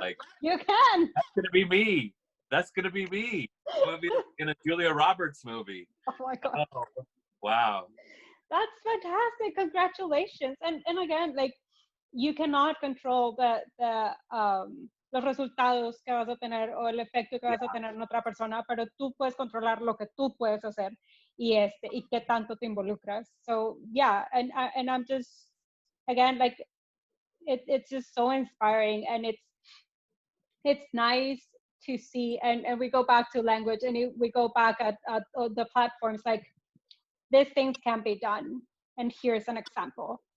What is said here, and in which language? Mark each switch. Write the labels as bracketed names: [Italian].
[English] Like, you can. That's gonna be me. I'm gonna be in a Julia Roberts movie. Oh my God. Oh, wow. That's fantastic. Congratulations. And again, like, you cannot control the [Spanish] los resultados que vas a tener o el efecto que vas a tener en otra persona, pero tú puedes controlar lo que tú puedes hacer y qué tanto te involucras. [English] So yeah, and I'm just, again, like it's just so inspiring, and it's nice to see, and we go back to language, and we go back at the platforms, like these things can be done, and here's an example.